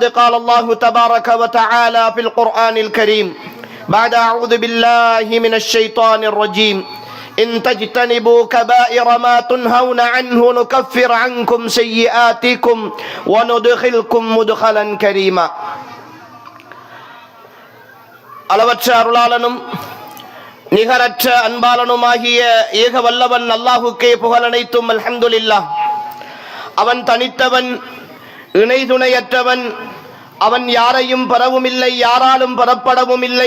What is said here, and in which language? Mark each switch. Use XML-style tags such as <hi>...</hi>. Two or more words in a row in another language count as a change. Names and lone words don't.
<ar>قال الله تبارك وتعالى في القرآن الكريم بعد أعوذ بالله من الشيطان الرجيم إن تجتنبوا كبائر ما تنهون عنه نكفر عنكم سيئاتكم وندخلكم مدخلا كريما</ar> <ta>அளவற்ற அருளாளனும் நிகரற்ற அன்பாளனுமாகிய ஏக வல்லவன் அல்லாஹுக்கே புகழனைத்தும்</ta> <ar>அல்ஹம்துலில்லாஹ்.</ar> <ta>அவன் தனித்தவன், இணை துணையற்றவன். அவன் யாரையும் பெறவும் இல்லை, யாராலும் பெறப்படவும் இல்லை.</ta>